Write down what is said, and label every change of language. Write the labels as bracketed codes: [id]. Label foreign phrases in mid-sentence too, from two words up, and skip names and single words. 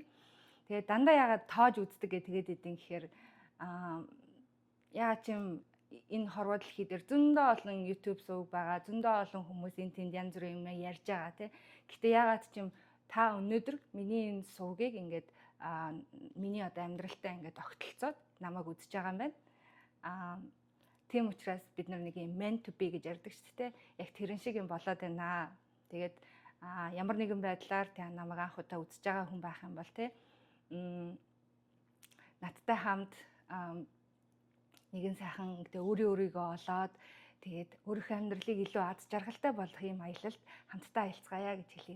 [mn] Тэгээд дандаа яагаад тоож үздэг гэж тэгээд идэв гэхээр яа чим энэ хорвоо дэлхий дээр зөндөө олон YouTube сувг байгаа, зөндөө олон хүмүүс энэ тэнд янз бүрийн юм ярьж байгаа тий. Гэтэ яагаад чим та өнөөдөр миний энэ сувгийг ингээд миний одоо амьдралтай ингээд огтлцоод намайг үзэж байгаа юм байна. Тийм учраас бид нар нэг юм [en] meant to be [mn] гэж ярьдаг шүү дээ. Яг тэрэн шиг юм болоод байна. Тэгээд ямар нэгэн байдлаар тэ намайг анх удаа үзэж байгаа хүн байх юм бол тий надтай хамт нэгэн сайхан гэдэг өөрийгөө олоод тэгээд өөрийнхөө амьдралыг илүү аз жаргалтай болгох юм аялалд хамтдаа аялцгаая гэж хэлье.